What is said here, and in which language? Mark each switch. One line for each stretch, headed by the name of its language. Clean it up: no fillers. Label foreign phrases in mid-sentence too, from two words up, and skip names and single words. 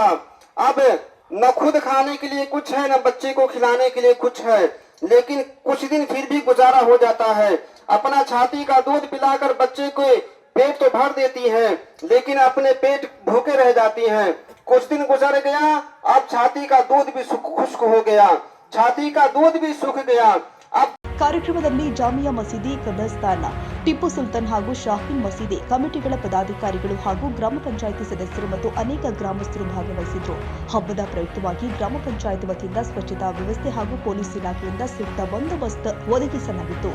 Hindi: अब न खुद खाने के लिए कुछ है, न बच्चे को खिलाने के लिए कुछ है, लेकिन कुछ दिन फिर भी गुजारा हो जाता है। अपना छाती का दूध पिलाकर बच्चे को पेट तो भर देती है, लेकिन अपने पेट भूखे रह जाती है। कुछ दिन गुजर गया, अब छाती का दूध भी खुश्क हो गया, छाती का दूध भी सूख गया। अब
Kannada: ಕಾರ್ಯಕ್ರಮದಲ್ಲಿ ಜಾಮಿಯಾ ಮಸೀದಿ, ಕಬ್ರಸ್ತಾನ್, ಟಿಪ್ಪು ಸುಲ್ತಾನ್ ಹಾಗೂ ಶಾಹೀನ್ ಮಸೀದಿ ಕಮಿಟಿಗಳ ಪದಾಧಿಕಾರಿಗಳು ಹಾಗೂ ಗ್ರಾಮ ಪಂಚಾಯಿತಿ ಸದಸ್ಯರು ಮತ್ತು ಅನೇಕ ಗ್ರಾಮಸ್ಥರು ಭಾಗವಹಿಸಿದ್ರು. ಹಬ್ಬದ ಪ್ರಯುಕ್ತವಾಗಿ ಗ್ರಾಮ ಪಂಚಾಯಿತಿ ವತಿಯಿಂದ ಸ್ವಚ್ಛತಾ ವ್ಯವಸ್ಥೆ ಹಾಗೂ ಪೊಲೀಸ್ ಇಲಾಖೆಯಿಂದ ಸೂಕ್ತ ಬಂದೋಬಸ್ತ್ ಒದಗಿಸಲಾಗಿತ್ತು.